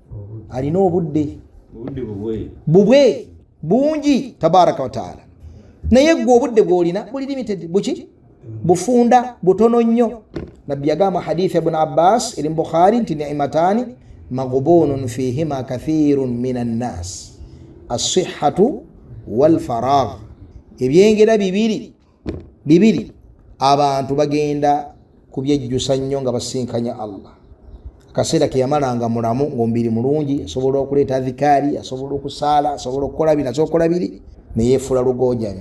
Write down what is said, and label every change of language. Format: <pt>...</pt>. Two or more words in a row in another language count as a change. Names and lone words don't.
<lg>Alina obudde bubwe bungi</lg> <ar>تبارك وتعالى.</ar> <lg>naye gwe obudde bw'olina buli limited, buki bufunda butono nnyo. Nabbi yagamba hadithi ibn Abbas eri mu Bukhari nti</lg> <ar>نعمتان مغبون فيهما كثير من الناس الصحة والفراغ,</ar> <lg>ebyengera bibiri abantu bagenda kubyejjusa nnyo nga basinkanya Allah. Akaseera ke yamalanga mulamu ng'omubiri mulungi, asobola okuleeta dhikari, asobola okusaala, asobola okukola bino, asobola okukola biri, ne yeefula lugojamye.</lg>